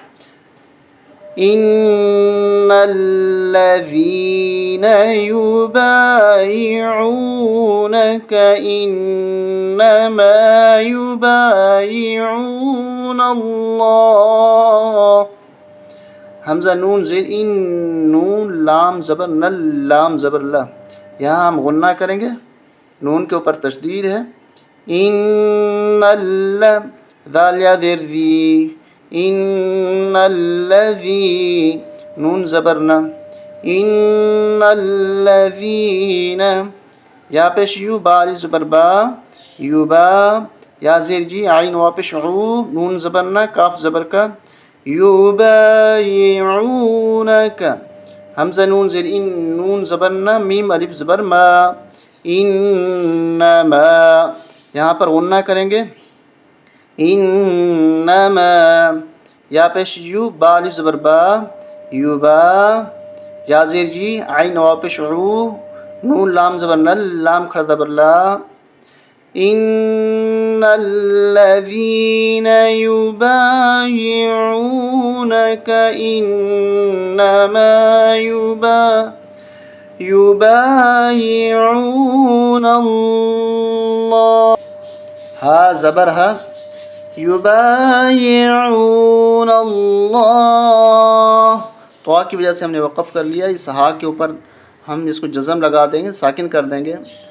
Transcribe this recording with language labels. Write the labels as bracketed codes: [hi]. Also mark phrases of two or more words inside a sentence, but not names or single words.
[ar] ان الذین یبایعونک انما یبایعون اللہ [ur] حمزہ نون زیر ان نون لام زبر نل لام زبر لا یہاں ہم غنہ کریں گے نون کے اوپر تشدید ہے ان ذال یا دیر ذی ان الذی نون زبرنا ان الذین یا پیش یو با علی زبر با یو با یا زیر جی عین واپش عو نون زبرنا کاف زبر کا یبایعونک حمزہ نون زیر ان نون زبرنا میم الف زبر ما انما یہاں پر غنہ کریں گے انما یا پیش یو با الف زبر با یو با یا زیر جی عین واپش عو نون لام زبر نل لام کھڑا زبر لا [ar] ان الذین یبایعونک انما یبایعون اللہ [ur] ہا زبر ہا [ar] یبایعون اللہ [ur] تو کی وجہ سے ہم نے وقف کر لیا اس ہا کے اوپر ہم اس کو جزم لگا دیں گے ساکن کر دیں گے